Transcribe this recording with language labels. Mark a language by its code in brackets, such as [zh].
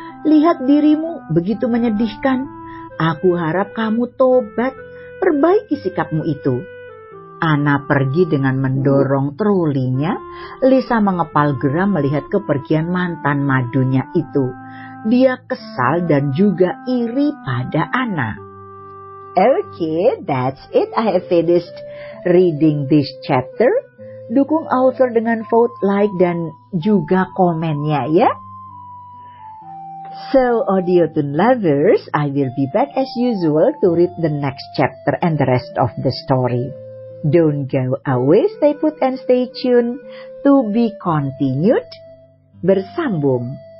[id] Lihat dirimu begitu menyedihkan. Aku harap kamu tobat, perbaiki sikapmu itu. Ana pergi dengan mendorong trolinya. Lisa mengepal geram melihat kepergian mantan madunya itu. Dia kesal dan juga iri pada Ana. [en] Okay, that's it. I have finished reading this chapter. [id] Dukung author dengan vote, like, dan juga komennya ya. [en] So, Audiothon lovers, I will be back as usual to read the next chapter and the rest of the story. Don't go away, stay put and stay tuned to be continued. [id] Bersambung.